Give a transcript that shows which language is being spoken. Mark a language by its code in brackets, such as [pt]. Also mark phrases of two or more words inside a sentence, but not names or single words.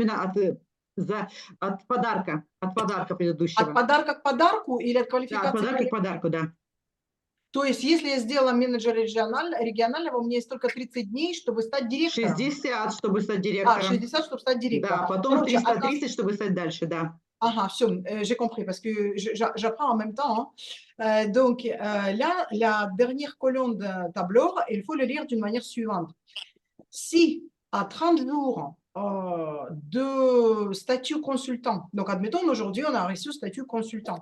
[ru] От подарка предыдущего. От подарка к подарку или от квалификации? Да, от подарка к подарку, да. То есть, если я сделала менеджера регионального, у меня есть только 30 дней, чтобы стать директором. 60, чтобы стать директором. 60, чтобы стать директором. Да, потом 330, чтобы стать дальше, да. Ага, все, [fr] j'ai compris, parce que j'apprends en même temps. Hein. Donc, là, la dernière colonne de tableau, il faut le lire d'une manière suivante. Si, à 30 jours de statut consultant, donc admettons, aujourd'hui, on a reçu statut consultant.